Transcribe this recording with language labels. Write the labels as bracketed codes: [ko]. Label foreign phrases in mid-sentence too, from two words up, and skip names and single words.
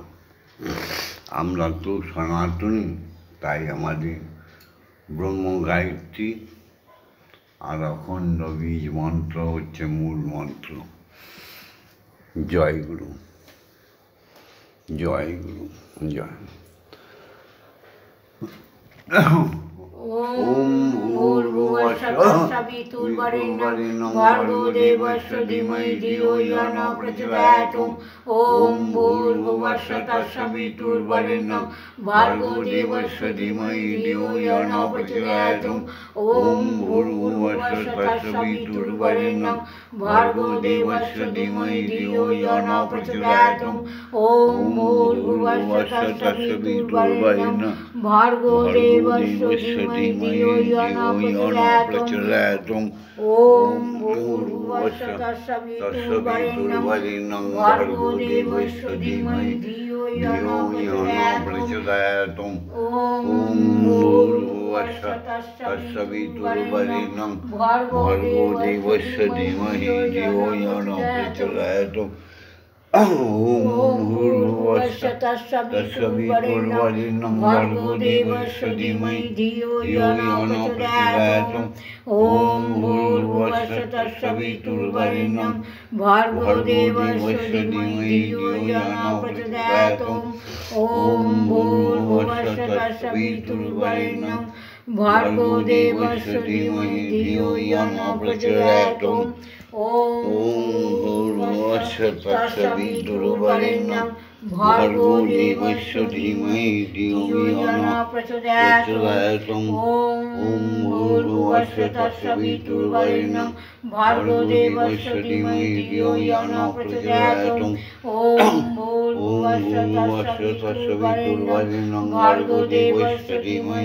[bn] আমরা তো সনাতনী, তাই আমাদের ব্রহ্ম গায়ত্রী আর অখণ্ড বীজ মন্ত্র হচ্ছে মূল মন্ত্র। জয় গুরু, জয় গুরু, জয়। [sa] ওম ভূর্ভুবঃ স্বঃ সবিতুর্বরেণ্যং ভর্গো দেবস্য ধীমহি ধিয়ো ইয়ো ন প্রচোদয়াৎ। ওম ভূর্ভুবঃ স্বঃ সবিতুর্বরেণ্যং ভর্গো দেবস্য ধীমহি ধিয়ো ইয়ো ন প্রচোদয়াৎ। ওম ভূর্ভুবঃ স্বঃ সবিতুর্বরেণ্যং ভর্গো দেবস্য ধীমহি ধিয়ো ইয়ো ন প্রচোদয়াৎ। ওম ভূর্ভুবঃ স্বঃ সবিতুর্বরেণ্যং ভর্গো দেবস্য ধীমহি ধিয়ো ইয়ো ন প্রচোদয়াৎ। ওম ভূর্ভুবঃ স্বঃ সবিতুর্বরেণ্যং ভর্গো দেবস্য ধীমহি ধিয়ো ইয়ো ন প্রচোদয়াৎ। ওম ভূর্ভুবঃ স্বঃ সবিতুর্বরেণ্যং ভর্গো দেবস্য ধীমহি ধিয়ো ইয়ো ন প্রচোদয়াৎ। ওম ভূর্ভুবঃ স্বঃ সবিতুর্বরেণ্যং ভর্গো দেবস্য ধীমহি ধিয়ো ইয়ো ন প্রচোদয়াৎ। ওম ভূর্ভুবঃ স্বঃ সবিতুর্বরেণ্যং ভর্গো দেবস্য ধীমহি ধিয়ো ইয়ো ন প্রচোদয়াৎ। ওম ভূর্ভুবঃ স্বঃ সবিতুর্বরেণ্যং ভর্গো দেবস্য ধীমহি ধিয়ো ইয়ো ন প্রচোদয়াৎ। ওম ভূর্ভুবঃ স্বঃ সবিতুর্বরেণ্যং भर्गो देवस्य धीमहि धियो यो न प्रचोदयात् ॐ भूर्भुवः तत्सवितुर्वरेण्यं भर्गो देवस्य धीमहि धियो यो न प्रचोदयात् ॐ भूर्भुवः तत्सवितुर्वरेण्यं भर्गो देवस्य धीमहि